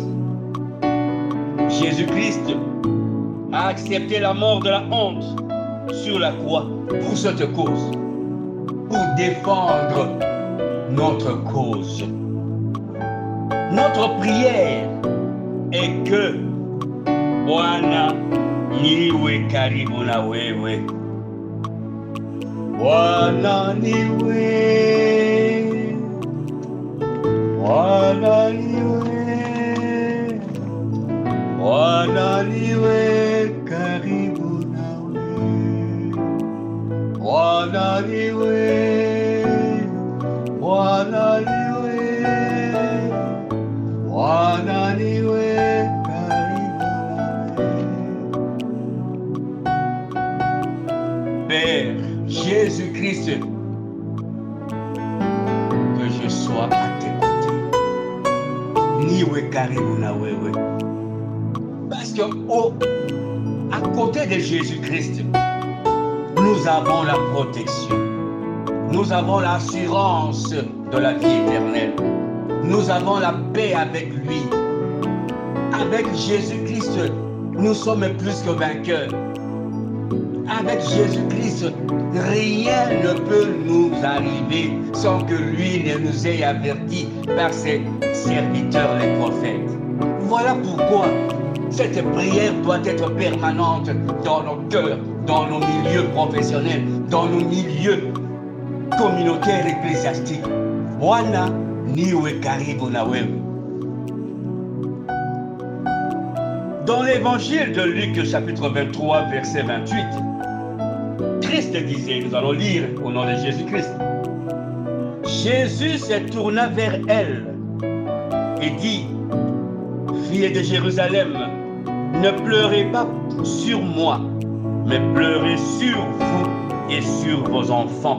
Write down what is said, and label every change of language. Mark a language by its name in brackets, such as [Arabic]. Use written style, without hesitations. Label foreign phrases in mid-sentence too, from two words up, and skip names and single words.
[French] Jésus-Christ a accepté la mort de la honte sur la croix pour cette cause, pour défendre notre cause. Notre prière est que [Swahili] Bwana niwe karibu na wewe. Bwana niwe, Bwana niwe, Bwana niwe karibu nawe. Bwana niwe, Bwana niwe, Bwana niwe karibu nawe. [French] Père Jésus-Christ, que je sois à tes côtés. [Swahili] Niwe karibu na wewe. [French] Parce que à côté de Jésus-Christ, nous avons la protection. Nous avons l'assurance de la vie éternelle. Nous avons la paix avec lui. Avec Jésus-Christ, nous sommes plus que vainqueurs. Avec Jésus-Christ, rien ne peut nous arriver sans que lui ne nous ait avertis par ses serviteurs les prophètes. Voilà pourquoi cette prière doit être permanente dans nos cœurs, dans nos milieux professionnels, dans nos milieux communautaires et ecclésiastiques. [Swahili] Bwana niwe karibu na wewe. [French] Dans l'évangile de Luc, chapitre 23, verset 28, Christ disait, nous allons lire au nom de Jésus-Christ. Jésus se tourna vers elle et dit, Filles de Jérusalem, ne pleurez pas sur moi, mais pleurez sur vous et sur vos enfants.